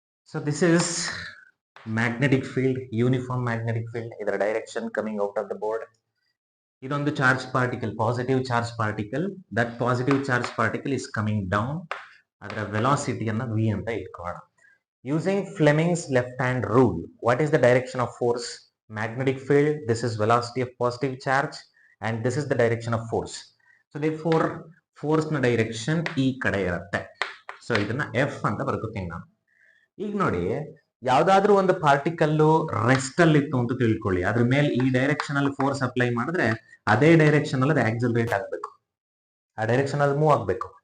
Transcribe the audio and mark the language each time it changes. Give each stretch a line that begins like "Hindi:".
English: So this is magnetic field, uniform magnetic field, ಇದರ direction coming out of the board. ಇದೊಂದು charge particle, positive charge particle. That positive charge particle is coming down.
Kannada: ಅದರ ವೆಲಾಸಿಟಿಯನ್ನ V ಅಂತ ಇಟ್ಕೊಳ್ಳೋಣ.
English: Using Fleming's left hand rule, what is the direction of force? Magnetic field, this is velocity of positive charge and this is the direction of force. So therefore
Kannada: force ನ direction ಈ ಕಡೆ ಇರುತ್ತೆ. So ಇದನ್ನ F ಅಂತ ಬರ್ಕೋತೀನಿ ನಾನು. ಈಗ ನೋಡಿ, ಯಾವ್ದಾದ್ರೂ ಒಂದು ಪಾರ್ಟಿಕಲ್ ರೆಸ್ಟ್ ಅಲ್ಲಿ ಇತ್ತು ಅಂತ ತಿಳ್ಕೊಳ್ಳಿ, ಅದ್ರ ಮೇಲೆ ಈ ಡೈರೆಕ್ಷನ್ ಅಲ್ಲಿ ಫೋರ್ಸ್ ಅಪ್ಲೈ ಮಾಡಿದ್ರೆ ಅದೇ ಡೈರೆಕ್ಷನ್ ಅಲ್ಲಿ ಅದು ಆಕ್ಸಲರೇಟ್ ಆಗ್ಬೇಕು, ಆ ಡೈರೆಕ್ಷನ್ ಅಲ್ಲಿ ಮೂವ್ ಆಗ್ಬೇಕು.